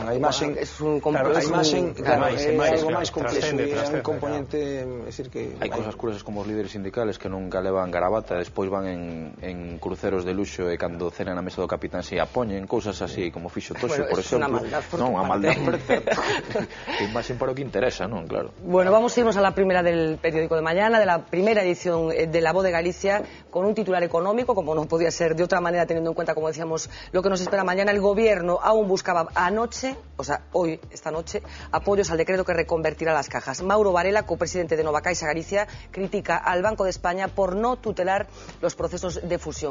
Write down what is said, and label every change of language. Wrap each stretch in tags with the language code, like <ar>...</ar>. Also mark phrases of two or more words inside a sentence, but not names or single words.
<gl>A imaxen, claro, a imaxen é algo máis complexo, é un componente, é dicir que hai cousas curiosas como os líderes sindicales que nunca levan gravata, despois van en cruceros de luxo e cando cenan na mesa do capitán se a poñen, cousas así como fixo Toxo, por exemplo. Non, a maldad perfecta. Que imaxen para o que interesa, non? Claro.</gl> <es>Bueno, vamos a irnos a la primera del periódico de mañana, de la primera edición de La Voz de Galicia, con un titular económico, como no podía ser de otra manera, teniendo en cuenta, como decíamos, lo que nos espera mañana. El gobierno aún buscaba anoche, o sea, hoy, esta noche, apoyos al decreto que reconvertirá las cajas. Mauro Varela, copresidente de Nova Caixa Galicia, critica al Banco de España por no tutelar los procesos de fusión.</es>